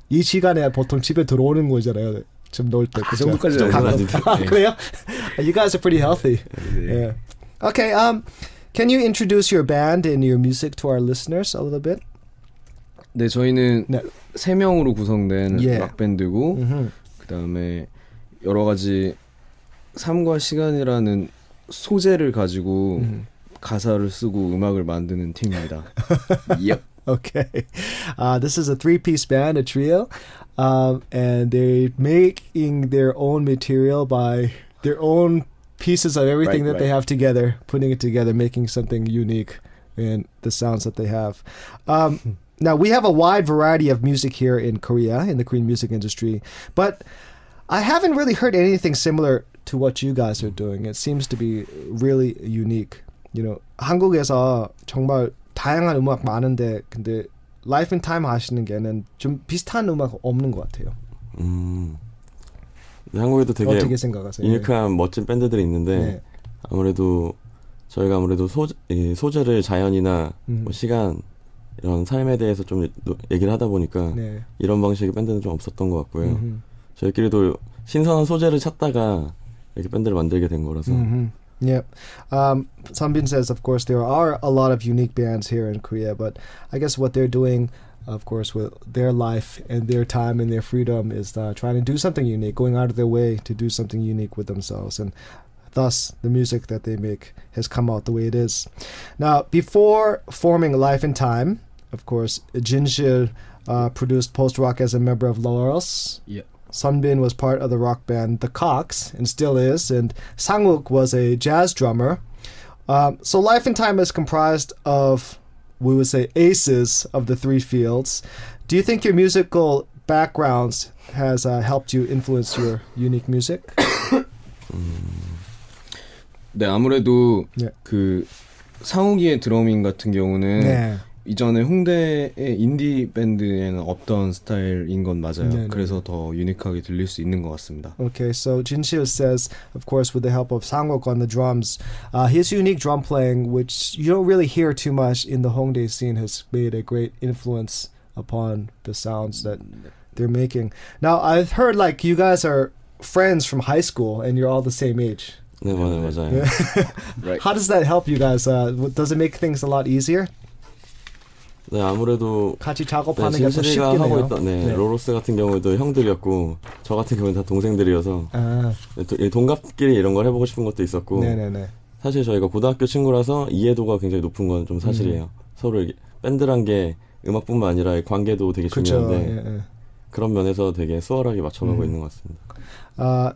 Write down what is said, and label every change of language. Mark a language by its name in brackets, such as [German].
[Korean] 이 시간에 보통 집에 들어오는 거잖아요. 좀 놀 때. 그 정도까지는 아닌데. 그래요? [English] You guys are pretty healthy. Yeah. Okay. Can you introduce your band and your music to our listeners a little bit? [Korean] 네, 저희는 3명으로 구성된 락 밴드고 그다음에 여러 가지 삶과 시간이라는 소재를 가지고 가사를 쓰고 음악을 만드는 팀입니다. [English] Yep. Okay. This is a three-piece band, a trio, and they're making their own material by their own pieces of everything that they have together, putting it together, making something unique in the sounds that they have. Now, we have a wide variety of music here in Korea, in the Korean music industry, but I haven't really heard anything similar to what you guys are doing. It seems to be really unique. You know, [Korean] 한국에서 정말 다양한 음악 많은데, 근데 Life in Time 하시는 게는 좀 비슷한 음악 없는 것 같아요. 한국에도 되게 어떻게 생각하세요? 유니크한 멋진 밴드들이 있는데 아무래도 저희가 소재를 자연이나 뭐 시간 이런 삶에 대해서 좀 얘기를 하다 보니까 이런 방식의 밴드는 좀 없었던 것 같고요. 저희끼리도 신선한 소재를 찾다가 이렇게 밴드를 만들게 된 거라서. [English] Yeah. Sunbin says, of course, there are a lot of unique bands here in Korea, but I guess what they're doing, of course, with their life and their time and their freedom is trying to do something unique, going out of their way to do something unique with themselves. And thus, the music that they make has come out the way it is. Now, before forming Life in Time, of course, Jinshil produced post-rock as a member of Laurels. Yeah. Sunbin was part of the rock band The Cocks, and still is, and Sangwook was a jazz drummer. So Life in Time is comprised of, we would say, aces of the three fields. Do you think your musical backgrounds has helped you influence your unique music? [Korean] 네, 아무래도 그 상욱이의 드러밍 같은 경우는 이전에 홍대의 인디 밴드에는 없던 스타일인 건 맞아요. 그래서 더 유니크하게 들릴 수 있는 것 같습니다. [English] Okay, so Jinshil says, of course, with the help of Sangwook on the drums, his unique drum playing, which you don't really hear too much in the Hongdae scene, has made a great influence upon the sounds that they're making. Now, I've heard like you guys are friends from high school and you're all the same age. [Korean] 네, 맞아요. [English] Right. How does that help you guys? Does it make things a lot easier? [Korean] 네, 아무래도 같이 작업하는 게 더 진실이가 쉽겠네요. 하고 있던 로로스 같은 경우도 형들이었고 저 같은 경우는 다 동생들이어서 동갑끼리 이런 걸 해보고 싶은 것도 있었고 사실 저희가 고등학교 친구라서 이해도가 굉장히 높은 건 좀 사실이에요. 서로 밴드란 게 음악뿐만 아니라 관계도 되게 중요한데 그런 면에서 되게 수월하게 맞춰가고 있는 것 같습니다.